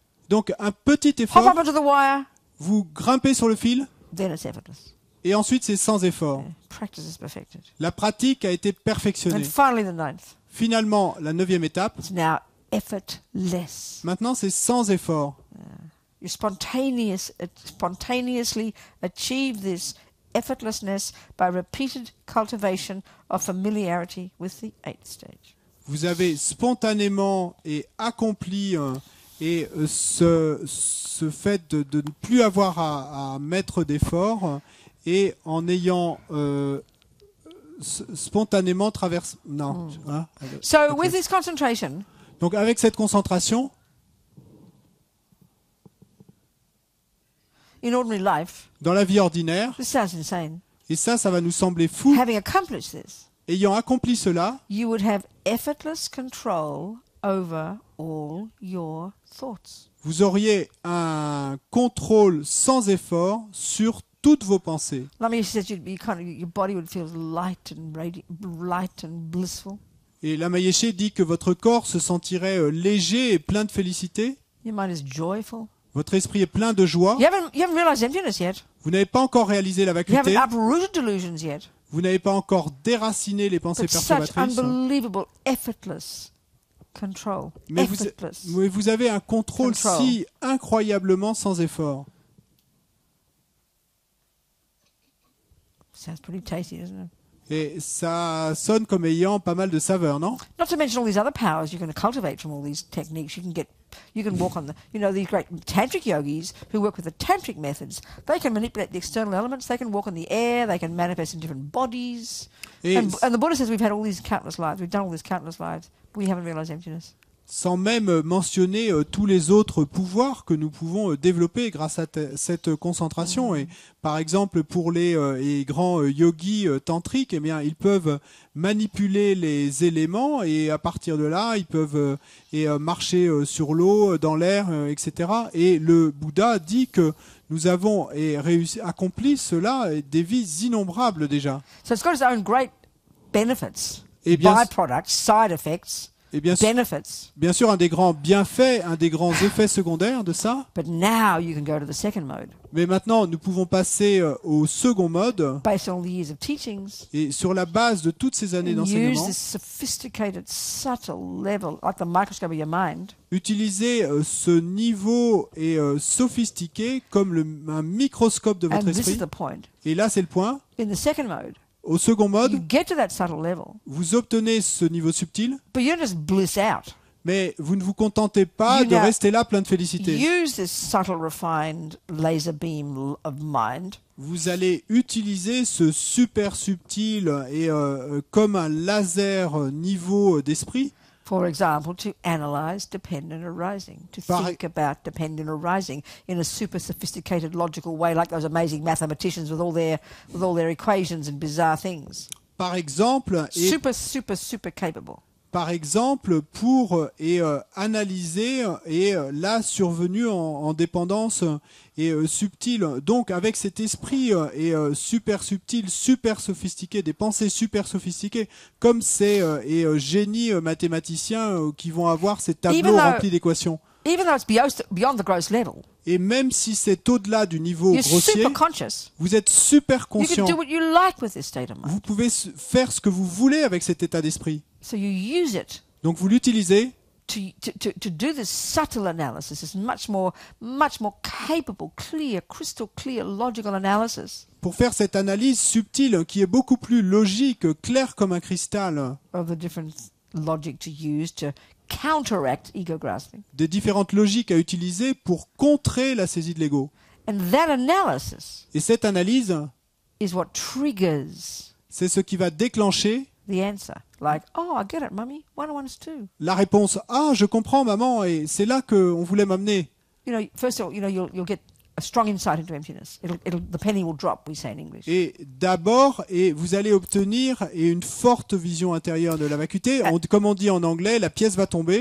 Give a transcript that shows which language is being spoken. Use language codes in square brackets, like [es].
[fr] Donc un petit hop effort, [en] up onto the wire, [fr] vous grimpez sur le fil, [en] then it's effortless. [fr] et ensuite c'est sans effort. [en] Practice is perfected. [fr] La pratique a été perfectionnée. [en] And finally, the ninth, [fr] Finalement, la 9e étape, [en] it's now effortless. [fr] maintenant c'est sans effort. [en] You spontaneously achieve this effortlessness by repeated cultivation of familiarity with the eighth stage. [fr] Vous avez spontanément et accompli ce fait de ne plus avoir à mettre d'effort et en ayant spontanément traversé. Non. Hein, [en] So ok. with this concentration, [fr] Donc avec cette concentration, [en] in ordinary life, [fr] dans la vie ordinaire, [en] this sounds insane. [fr] et ça va nous sembler fou, [en] Having accomplished this, [fr] ayant accompli cela, [en] you would have effortless control over all your thoughts. [fr] vous auriez un contrôle sans effort sur toutes vos pensées. [en] Lamia says your body would feel light and blissful. [fr] Et Lama-Yeshe dit que votre corps se sentirait léger et plein de félicité. [en] Your mind is joyful. [fr] Votre esprit est plein de joie. [en] You haven't realized emptiness yet. [fr] Vous n'avez pas encore réalisé la [en] You haven't [fr] vacuité. [en] uprooted delusions yet. [fr] Vous n'avez pas encore déraciné les pensées [en] But such [fr] perturbatrices. [en] unbelievable, effortless control. [fr] Mais [en] Effortless. [fr] vous avez un contrôle [en] Control. [fr] si incroyablement sans effort. [en] Sounds pretty tasty, doesn't it? [fr] Et ça sonne comme ayant pas mal de saveur, non? [en] Not to mention all these other powers you can cultivate from all these techniques. You can walk on these great tantric yogis who work with the tantric methods. They can manipulate the external elements. They can walk in the air. They can manifest in different bodies. [fr] Et [en] And the Buddha says we've had all these countless lives. We've done all these countless lives. We haven't realized emptiness. [fr] sans même mentionner tous les autres pouvoirs que nous pouvons développer grâce à cette concentration. Et par exemple, pour les grands yogis tantriques, eh bien, ils peuvent manipuler les éléments et à partir de là, ils peuvent marcher sur l'eau, dans l'air, etc. Et le Bouddha dit que nous avons accompli cela des vies innombrables déjà. [en] So it's got its own great benefits, [fr] Et bien, [en] byproducts, side effects. [fr] Et bien sûr, un des grands bienfaits, un des grands effets secondaires de ça. [en] But now you can go to the second mode. [fr] Mais maintenant, nous pouvons passer au second mode. [en] Based on all the years of teachings. [fr] Et sur la base de toutes ces années d'enseignement. [en] Use this sophisticated, subtle level, like the microscope of your mind. [fr] Utiliser ce niveau sophistiqué comme un microscope de votre [en] And this [fr] esprit. [en] is the point. [fr] Et là, c'est le point. [en] In the second mode. [fr] Au second mode, [en] you get to that subtle level, [fr] vous obtenez ce niveau subtil, [en] but you don't just bliss out. [fr] Mais vous ne vous contentez pas de rester là plein de félicité. [en] Use this subtle, refined laser beam of mind. [fr] Vous allez utiliser ce super subtil et comme un laser niveau d'esprit. [en] For example, to analyze dependent arising, to think about dependent arising in a super sophisticated, logical way, like those amazing mathematicians with all their equations and bizarre things. [fr] Par exemple, super capable. par exemple, pour analyser la survenue en dépendance subtile. Donc, avec cet esprit super subtil, super sophistiqué, des pensées super sophistiquées, comme ces génies mathématiciens qui vont avoir ces tableaux remplis d'équations. [en] Even though it's beyond the gross level, [fr] et même si c'est au-delà du niveau grossier, vous êtes super conscient. Vous pouvez faire ce que vous voulez avec cet état d'esprit. [en] So you use it. [fr] Donc vous l'utilisez [en] to do this subtle analysis, this much more capable, clear, crystal clear, logical analysis. [fr] Pour faire cette analyse subtile qui est beaucoup plus logique, claire comme un cristal. [en] Of the different logic to use to counteract ego grasping. [fr] Des différentes logiques à utiliser pour contrer la saisie de l'ego. [en] And that analysis [fr] et cette analyse [en] is what triggers [fr] c'est ce qui va déclencher [en] the answer. Like, oh, I get it, mommy. 1 and 1 is 2. [fr] La réponse, ah, je comprends, maman, et c'est là qu'on voulait m'amener. [en] You know, first of all, you'll get a strong insight into emptiness. The penny will drop, we say in English. [fr] Et d'abord, vous allez obtenir une forte vision intérieure de la vacuité. Comme on dit en anglais, la pièce va tomber.